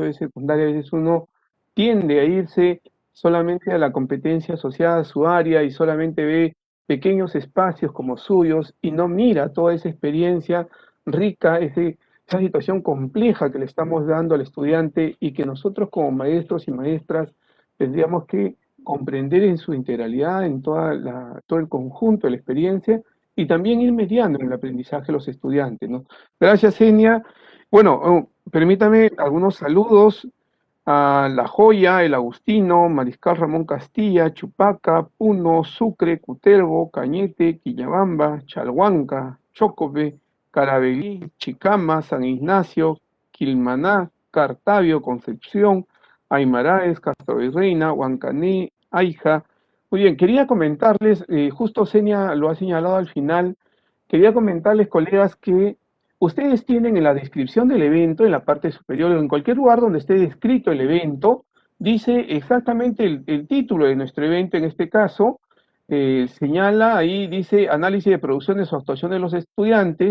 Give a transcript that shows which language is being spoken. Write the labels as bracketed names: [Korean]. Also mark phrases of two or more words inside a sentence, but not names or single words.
[Spanish] de secundaria, a veces uno tiende a irse solamente a la competencia asociada a su área y solamente ve pequeños espacios como suyos y no mira toda esa experiencia rica, esa situación compleja que le estamos dando al estudiante y que nosotros como maestros y maestras tendríamos que comprender en su integralidad, en todo el conjunto de la experiencia y también ir mediando en el aprendizaje de los estudiantes, ¿no? Gracias, Enia. Bueno, permítame algunos saludos a La Joya, El Agustino, Mariscal Ramón Castilla, Chupaca, Puno, Sucre, Cutervo, Cañete, Quillabamba, Chalhuanca, Chocobe, Caravelí, Chicama, San Ignacio, Quilmaná, Cartavio, Concepción, Aymaraes, Castro Virreina, Huancané, Aija. Muy bien, quería comentarles, justo Senia lo ha señalado al final, quería comentarles, colegas, que ustedes tienen en la descripción del evento, en la parte superior, o en cualquier lugar donde esté descrito el evento, dice exactamente el título de nuestro evento, en este caso, señala ahí, dice análisis de producciones o actuación de los estudiantes.